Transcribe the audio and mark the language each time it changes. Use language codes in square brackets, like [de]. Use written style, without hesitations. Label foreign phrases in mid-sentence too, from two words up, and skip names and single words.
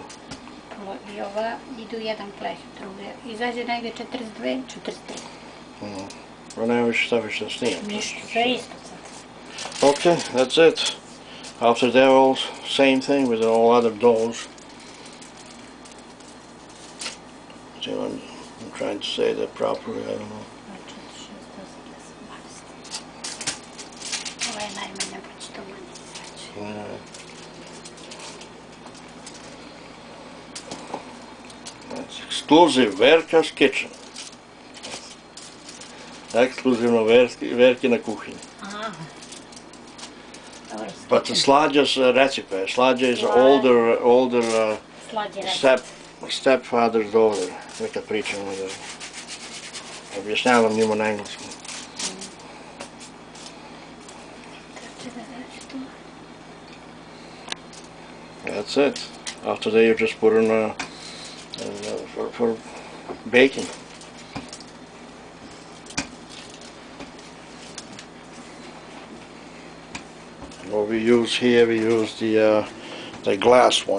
[sr] I ova idu jedan pleh, druge. Izađe negdje 42, 43. Pa nema više šta više da snimam. Ništa, sve isto sad. [en] Okay, that's it. After that, all same thing with all other doughs. See, I'm trying to say that properly, I don't know. [sr] Ovo je najmanje, pa će to manje izaći. [en] That's exclusive Verka's kitchen. [sr] Ekskluzivno Verkina kuhinja. [en] But the Sladja's recipe. Sladja is older stepfather's daughter. [sr] Nekad pričamo da objašnjavam njima na engleskom. [en] That's it. After that, you just put in for baking. What we use here, we use the glass one.